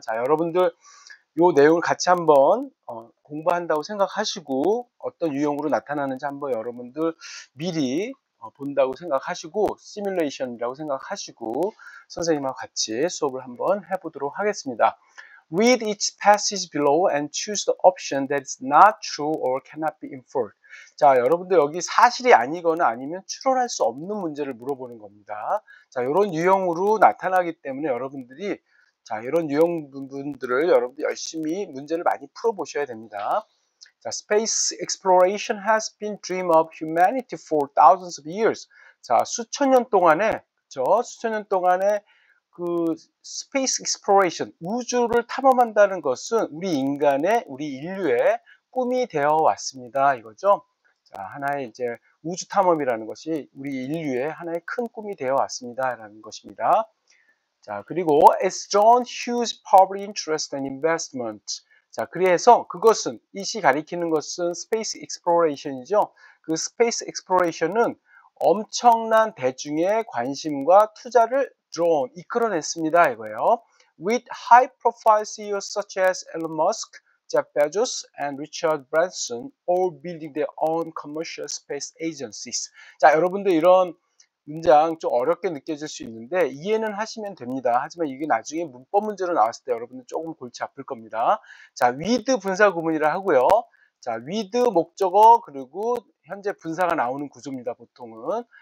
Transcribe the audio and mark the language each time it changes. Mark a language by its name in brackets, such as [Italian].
[Korean] 자, 여러분들 요 내용을 같이 한번 공부한다고 생각하시고 어떤 유형으로 나타나는지 한번 여러분들 미리 본다고 생각하시고 시뮬레이션이라고 생각하시고 선생님하고 같이 수업을 한번 해보도록 하겠습니다. [English] Read each passage below and choose the option that is not true or cannot be inferred. [Korean] 자, 여러분들 여기 사실이 아니거나 아니면 추론할 수 없는 문제를 물어보는 겁니다. 자, 이런 유형으로 나타나기 때문에 여러분들이 자, 이런 유형 부분들을 여러분들 열심히 문제를 많이 풀어보셔야 됩니다. 자, [English] Space exploration has been dream of humanity for thousands of years. [Korean] 자, 수천 년 동안에, 그쵸? 수천 년 동안에 그 [English] Space exploration, [Korean] 우주를 탐험한다는 것은 우리 인류의 꿈이 되어 왔습니다. 이거죠? 자, 하나의 이제 우주 탐험이라는 것이 우리 인류의 하나의 큰 꿈이 되어 왔습니다. 라는 것입니다. 자, 그리고 [English] it's drawn huge public interest and investment. [Korean] 자, 그래서 그것은 이시 가리키는 것은 스페이스 익스플로레이션이죠. 그 스페이스 익스플로레이션은 엄청난 대중의 관심과 투자를 drawn 이끌어냈습니다. 이거예요. [English] With high profile CEOs such as Elon Musk, Jeff Bezos, and Richard Branson all building their own commercial space agencies. [Korean] 자, 여러분들 이런 문장 좀 어렵게 느껴질 수 있는데 이해는 하시면 됩니다. 하지만 이게 나중에 문법 문제로 나왔을 때 여러분들 조금 골치 아플 겁니다. 자, with 분사 구문이라 하고요. 자, with 목적어 그리고 현재 분사가 나오는 구조입니다. 보통은.